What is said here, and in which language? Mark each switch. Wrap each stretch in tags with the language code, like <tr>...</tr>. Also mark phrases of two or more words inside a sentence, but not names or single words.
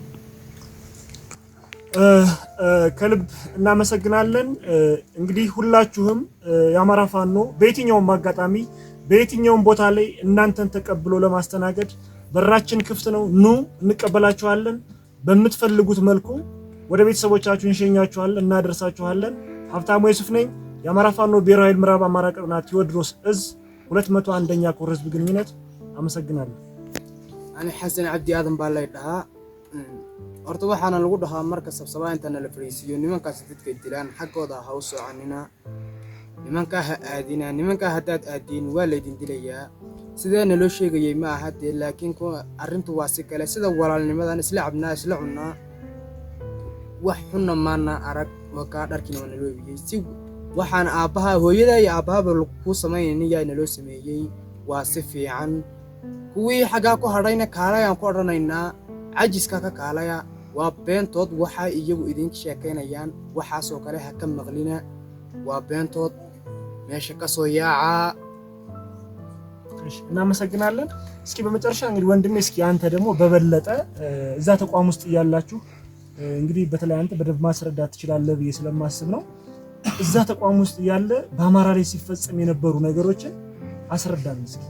<am>ከልብ እናመሰግናለን። እንግዲህ ሁላችሁም የአማራ ፋኖ በየትኛውም አጋጣሚ በየትኛውም ቦታ ላይ እናንተን ተቀብሎ ለማስተናገድ በራችን ክፍት ነው። ኑ እንቀበላችኋለን። በምትፈልጉት መልኩ ወደ ቤተሰቦቻችሁ እንሸኛችኋለን፣ እናደርሳችኋለን። ሀብታሙ የሱፍ ነኝ። የአማራ ፋኖ ብሔራዊ ኃይል ምዕራብ አማራ ቀጠና ቴዎድሮስ እዝ 201ኛ ኮር ህዝብ ግንኙነት። አመሰግናለሁ።</am> <so>እኔ ሐሰን አብዲ አደም ባላይ ዳሃ horta waxaana lagu dhahaa marka sabsabaa inta la fariisiyo nimankaas dadka dilaan xaqooda ha u soconina nimanka ha aadina nimanka hadaad aadin waa la idin dilayaa sideena loo sheegayay ma aha dee laakiin arrintu waa si kale sida walaalnimadan isla cabnaa isla cunaa wax xunna maana arag waka dharkiina waa naloo biyey si waxaan aabbaha hooyada iyo aabbaha ku sameeyay naloo sameeyay waa si fiican kuwii xagaa ku hadhayna kaalayaan ku odhanaynaa cajiska ka kaalaya waa beentood waxa iyagu idinka sheekeynayaan waxaasoo kale ha ka maqlina waa beentood meesha ka soo yaaca።</so> <am>እናመሰግናለን። እስኪ በመጨረሻ እንግዲህ ወንድሜ እስኪ አንተ ደግሞ በበለጠ እዛ ተቋም ውስጥ ያላችሁ እንግዲህ በተለይ አንተ በደንብ ማስረዳት ትችላለህ ብዬ ስለማስብ ነው። እዛ ተቋም ውስጥ ያለ በአማራ ላይ ሲፈጸም የነበሩ ነገሮችን አስረዳን እስኪ።</am>